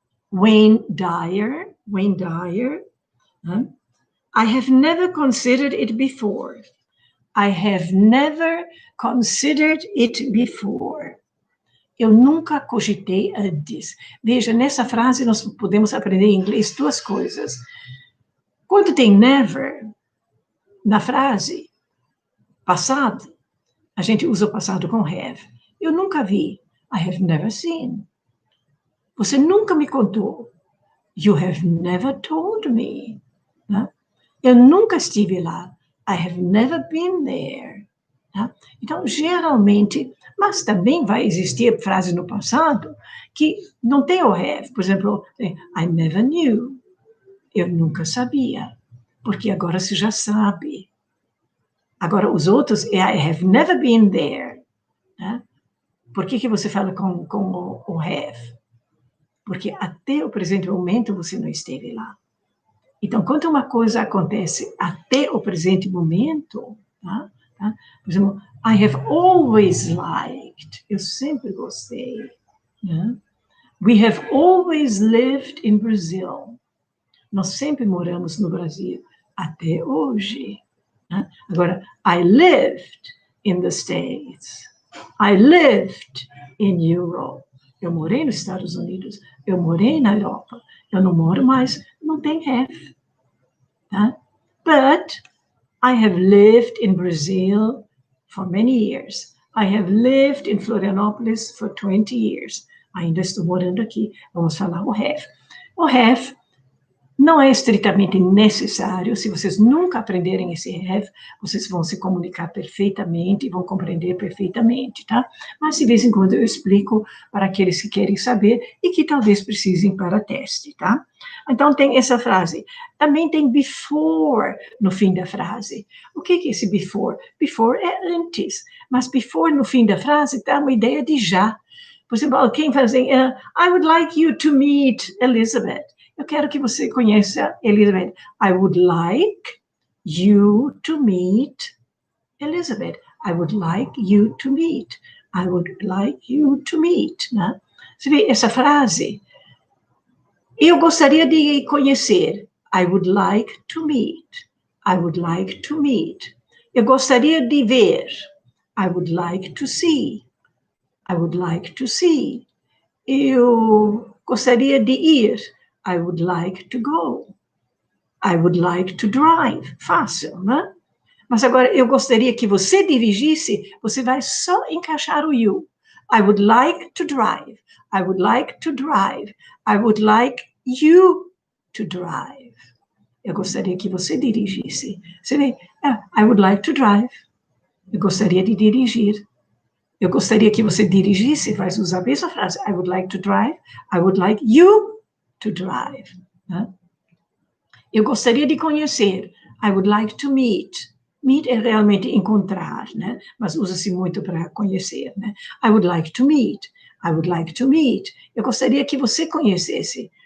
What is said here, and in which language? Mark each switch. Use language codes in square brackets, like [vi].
[en] Wayne Dyer, I have never considered it before. I have never considered it before. [pt] Eu nunca cogitei antes. Veja, nessa frase nós podemos aprender em inglês duas coisas. Quando tem never na frase, passado, a gente usa o passado com have. Eu nunca vi. [en] I have never seen. [pt] Você nunca me contou. [en] You have never told me. Né? [pt] Eu nunca estive lá. [en] I have never been there. [pt] Tá? Então, geralmente, Mas também vai existir frases no passado que não tem o have. Por exemplo, [en] I never knew. [pt] Eu nunca sabia. Porque agora você já sabe. Agora, os outros, [en] I have never been there. [pt] Né? Por que você fala com o have? Porque até o presente momento você não esteve lá. Então, quando uma coisa acontece até o presente momento, tá? Por exemplo, [en] I have always liked, [pt] eu sempre gostei. Né? [en] We have always lived in Brazil. [pt] Nós sempre moramos no Brasil, até hoje. Né? [en] Agora, I lived in the States. I lived in Europe. [pt] Eu morei nos Estados Unidos, eu morei na Europa, eu não moro mais, não tem have. Tá? [en] But I have lived in Brazil for many years. I have lived in Florianópolis for 20 years. [pt] Ainda estou morando aqui. Vamos falar o have. O have não é estritamente necessário. Se vocês nunca aprenderem esse have, vocês vão se comunicar perfeitamente e vão compreender perfeitamente, tá? Mas, de vez em quando, eu explico para aqueles que querem saber e que talvez precisem para teste, tá? Então, tem essa frase. Também tem before no fim da frase. O que é esse before? Before é antes, mas before no fim da frase dá uma ideia de já. Por exemplo, alguém fala assim, [en] I would like you to meet Elisabeth. [pt] Eu quero que você conheça Elisabeth. [en] I would like you to meet Elisabeth. I would like you to meet. I would like you to meet. Né? [pt] Você vê essa frase? Eu gostaria de conhecer. [en] I would like to meet. I would like to meet. [pt] Eu gostaria de ver. [en] I would like to see. I would like to see. [pt] Eu gostaria de ir. [en] I would like to go. I would like to drive. [pt] Fácil, né? Mas agora, eu gostaria que você dirigisse, você vai só encaixar o you. [en] I would like to drive. I would like to drive. I would like you to drive. [pt] Eu gostaria que você dirigisse. Você vê, [en] I would like to drive. [pt] Eu gostaria de dirigir. Eu gostaria que você dirigisse, vai usar a mesma frase. [en] I would like to drive. I would like you to drive. [pt] Né? Eu gostaria de conhecer. [en] I would like to meet. [pt] Meet é realmente encontrar, né? Mas usa-se muito para conhecer, né? [en] I would like to meet. I would like to meet. [pt] Eu gostaria que você conhecesse.